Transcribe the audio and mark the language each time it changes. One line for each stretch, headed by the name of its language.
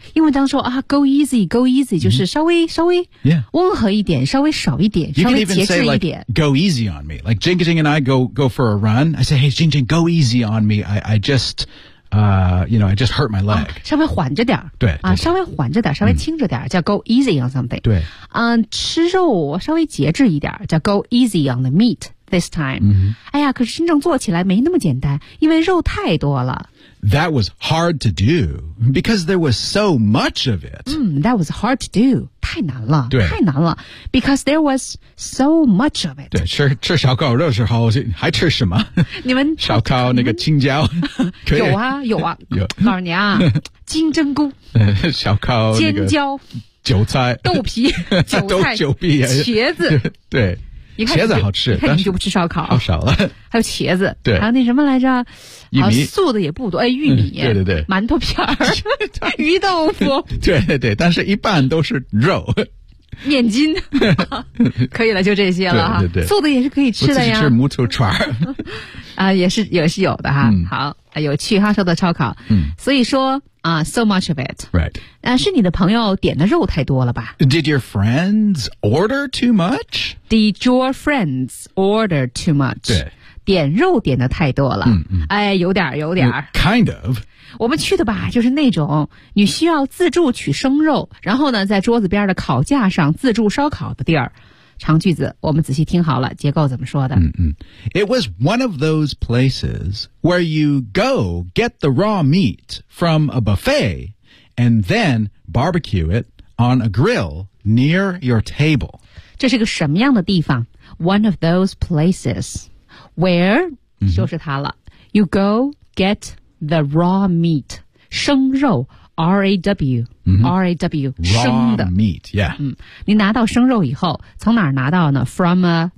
Chinese: 因为当说啊
English: go easy
Chinese: 就是稍微、
English: yeah.
Chinese: 温和一点，稍微少一点，稍微节制一点。
English: You can even say like, go easy on me. Like, Jing Jing and I go for a run. I say, hey, Jing Jing, go easy on me. I just hurt my leg.、
Chinese: 稍微缓着点。对。啊、稍微缓着点，稍微轻着点、叫
English: go easy on something.
Chinese: 对。吃肉稍微节制一点叫
English: go easy on the meat this time.、 Mm-hmm.
Chinese: 哎呀可是真正做起来没那么简单因为肉太多了。
English: That was hard to do, because there was so much of it.、 that was hard to do.
Chinese: 太难了。对。太难了。 Because there was so much of it. 对。吃烧烤肉的时候还吃什么你们。烧烤那个青椒。有啊。告诉你啊。金针菇。烧烤、那个。尖椒。韭菜。豆皮。豆韭皮、啊。茄子。对。茄子好吃，但是就不吃烧烤，好少了。还有茄子，对，还有那什么来着？玉米、素的也不多，哎，玉米，对对对，馒头片儿，鱼豆腐，对对对，但是一半都是肉，面筋，可以了，就这些了哈。对对对，素的也是可以吃的呀。我自己吃木头串儿，啊，也是有的哈。好，有趣哈，说的烧烤，所以说。
English: So much of it. Right.
Chinese: 是你的朋友点的肉太多了吧?
English: Did your friends order too much? Did your friends order too much?
Chinese: 对。点肉点的太多了。哎，有点。
English: Kind of.
Chinese: 我们去的吧，就是那种你需要自助取生肉，然后呢，在桌子边的烤架上自助烧烤的地儿。长句子，我们仔细听好了，结构怎么说的。
English: It was one of those places where you go get the raw meat from a buffet and then barbecue it on a grill near your table.
Chinese: 这是个什么样的地方
English: ?One of those places where,、
Chinese: 就是它了
English: ,you go get the raw meat, 生肉 ,R-A-W. R-A-W, raw meat, yeah.
Chinese: 你拿到生肉以后从哪儿拿到呢 ?
English: From a...